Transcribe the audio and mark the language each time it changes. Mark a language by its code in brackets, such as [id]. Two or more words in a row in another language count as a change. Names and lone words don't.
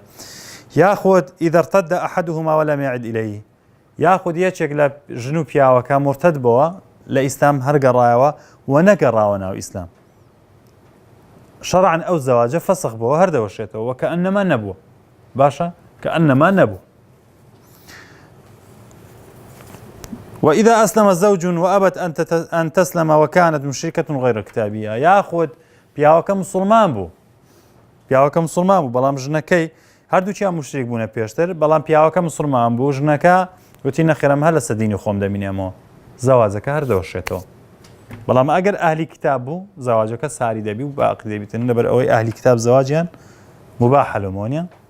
[ckb] یاخود [ar] ئیدە ارتد ئەحەدهما وەلەم یعد ئیلەیه، [ckb] یاخود یەکێک لە ژن و پیاوەکە مرتد بووە لە ئیسلام هەرگەڕایەوە و نەگەڕاوە ناو ئیسلام، شەرعەن ئەو زەواجە فەسخ بووە هەردەوەشێتەوە وە کەئەنەما نەبووە، باشە کەئەنەما نەبوو. [ar] وإذا أسلم زوج وأبت أن تسلم وكانت مشركة غير كتابية، [ckb] ياخذ پیاوەکە مسلمان بوو، پیاوەکە مسلمان بوو، بەڵام ژنەکەی هەردووچیان مشریک بوونە پێشتر، بەڵام پیاوەکە مسلمان بوو، ژنەکە وتی نەخێرم هەر لە سەدینی خۆم دەمینێمەوە، زەواجەکە هەردەوەشێتەوە. بەڵام ئەگەر ئەهلی کتاب بوو، زەواجەکە ساری دەبی و باقی دەبیتن، لەبەر ئەوەی ئەهلی کتاب زەواجیان مباحە لەمۆنیە.